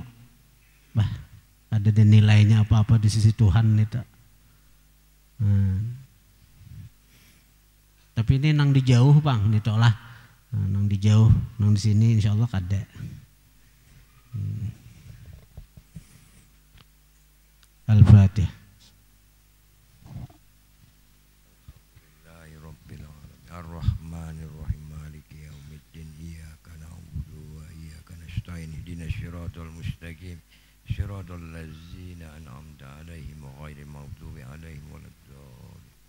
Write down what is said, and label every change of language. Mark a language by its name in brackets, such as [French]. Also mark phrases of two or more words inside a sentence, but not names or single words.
[Banjar] Bah, ada nilainya apa-apa di sisi Tuhan itu. Tapi ini nang di jauh bang, ini lah, nang di jauh, nang di sini insya Allah kada. Al-Fatihah. [Arabic] الرحمن الرحيم مالك يوم الدين إياك نعبد وإياك نستعين اهدنا الصراط المستقيم صراط الذين أنعمت عليهم غير المغضوب عليهم ولا الضالين.